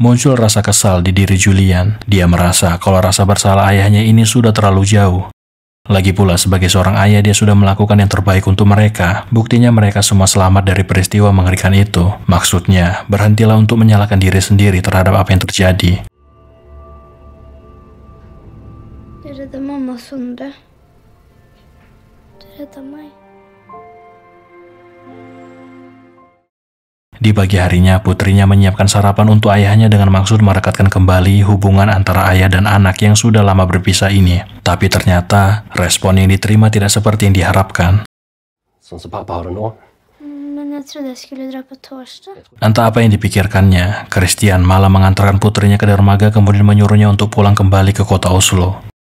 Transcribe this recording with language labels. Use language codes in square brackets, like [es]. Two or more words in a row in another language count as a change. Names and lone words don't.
[id] Muncul rasa kesal di diri Julian. Dia merasa kalau rasa bersalah ayahnya ini sudah terlalu jauh. Lagi pula sebagai seorang ayah dia sudah melakukan yang terbaik untuk mereka. Buktinya mereka semua selamat dari peristiwa mengerikan itu. Maksudnya, berhentilah untuk menyalahkan diri sendiri terhadap apa yang terjadi. [sv] Du räddade mamma Sundre. Du räddade mig. [id] Di pagi harinya, putrinya menyiapkan sarapan untuk ayahnya dengan maksud merekatkan kembali hubungan antara ayah dan anak yang sudah lama berpisah ini. Tapi ternyata, respon yang diterima tidak seperti yang diharapkan. Entah apa yang dipikirkannya, Christian malah mengantarkan putrinya ke dermaga kemudian menyuruhnya untuk pulang kembali ke kota Oslo.